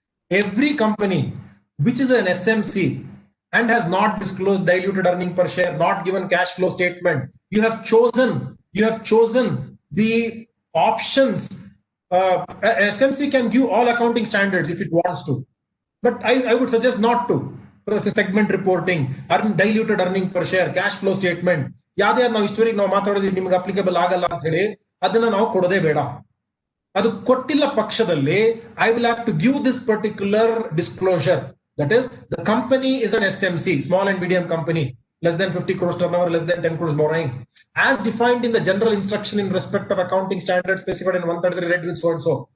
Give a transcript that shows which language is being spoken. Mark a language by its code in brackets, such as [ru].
[en] Every company which is an SMC and has not disclosed diluted earning per share, not given cash flow statement, you have chosen the options. SMC can give all accounting standards if it wants to, but I would suggest not to. Segment reporting, diluted earning per share, cash flow statement, [kn] ಯಾವ್ದೇ ನಾವು ಇಷ್ಟವರೆಗೆ ನಾವು ಮಾತಾಡೋದು ನಿಮ್ಗೆ applicable ಆಗಲ್ಲ ಅಂತ ಹೇಳಿ ಅದನ್ನ ನಾವು ಕೊಡೋದೇ ಬೇಡ. ಅದು ಕೊಟ್ಟಿಲ್ಲ ಪಕ್ಷದಲ್ಲಿ [en] I will have to give this particular disclosure. That is, the company is an SMC, small and medium company, less than 50 crores turnover, less than 10 crores borrowing, as defined in the general instruction in respect of accounting standards specified in 133 read with so and so.